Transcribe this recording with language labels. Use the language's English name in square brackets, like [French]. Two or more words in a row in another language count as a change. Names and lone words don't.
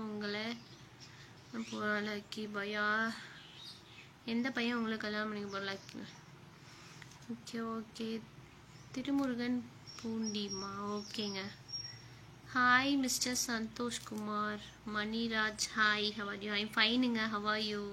[Tamil] உங்களை லக்கி பையா. எந்த பையன் உங்களுக்கு கல்யாணம் பண்ணிக்க போகிற? லக்கி. [English] okay okay. [Tamil] திருமுருகன் பூண்டிமா. ஓகேங்க. [English] hi mister Santhosh Kumar. Maniraj hi. how are you? I'm fine-nga. how are you?